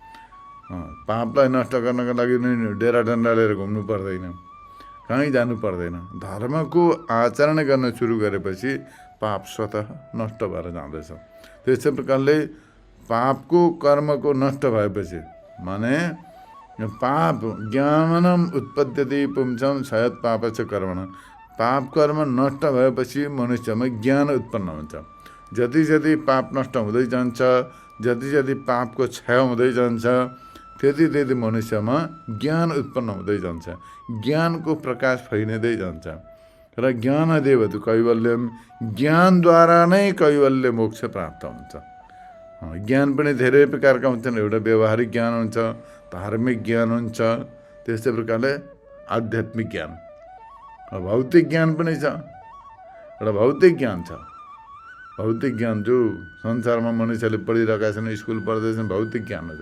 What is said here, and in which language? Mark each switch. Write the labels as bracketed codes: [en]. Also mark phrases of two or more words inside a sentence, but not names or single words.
[ne] पापलाई नष्ट गर्नको लागि नै डेरा डन्डा लिएर घुम्नु पर्दैन, कहीँ जानु पर्दैन। धर्मको आचरण गर्न सुरु गरेपछि पाप स्वतः नष्ट भएर जाँदछ। त्यस्तै प्रकारले पापको कर्मको नष्ट भएपछि, माने [sa] पाप ज्ञानम् उत्पद्यते पुंसां क्षयात् पापस्य कर्मण, [ne] पाप कर्म नष्ट भएपछि मनुष्यमा ज्ञान उत्पन्न हुन्छ। जति जति पाप नष्ट हुँदै जान्छ, जति जति पापको क्षय हुँदै जान्छ, त्यति त्यति मनुष्यमा ज्ञान उत्पन्न हुँदै जान्छ, ज्ञानको प्रकाश फैलिँदै जान्छ। [sa] र ज्ञानदेव तु कैवल्यम, [ne] ज्ञानद्वारा नै कैवल्य मोक्ष प्राप्त हुन्छ। ज्ञान पनि धेरै प्रकारका हुन्छन्। एउटा व्यवहारिक ज्ञान हुन्छ, धार्मिक ज्ञान हुन्छ, त्यस्तै प्रकारले आध्यात्मिक ज्ञान, भौतिक ज्ञान पनि छ। एउटा भौतिक ज्ञान छ, भौतिक ज्ञान जो संसारमा मनुष्यले पढिरहेका छन्, स्कुल पढ्दैछन्, भौतिक ज्ञान हो।